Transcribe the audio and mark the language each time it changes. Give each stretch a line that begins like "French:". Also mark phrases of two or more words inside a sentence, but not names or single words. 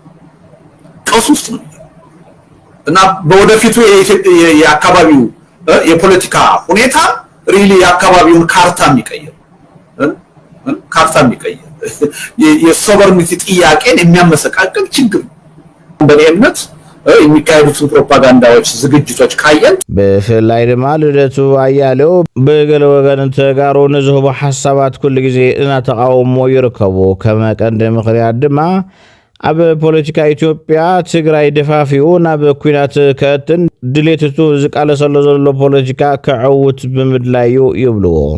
Amharic: እና በወደፊቱ የአካባቢው የፖለቲካ ሁኔታ ሪሊ የአካባቢውን ካርታ የሚቀይር የሶቨርኒቲ ጥያቄን የሚያመሰቃቅል ችግር በእኔ እምነት የሚካሄዱትን ፕሮፓጋንዳዎች ዝግጅቶች ካየን
Tigrinya: ብፍላይ ድማ ልደቱ አያሌው ብገለ ወገን ተጋሩ ንዝህቡ ሓሳባት ኩሉ ግዜ እናተቃወሞ ይርከቡ ከመቀንዲ ምክንያት ድማ ኣብ ፖለቲካ ኢትዮጵያ ትግራይ ደፋፊኡ ናብ ኩናት ከእትን ድሌትቱ ዝቃለሰሎ ዘሎ ፖለቲካ ክዕውት ብምድላዩ ይብልዎ።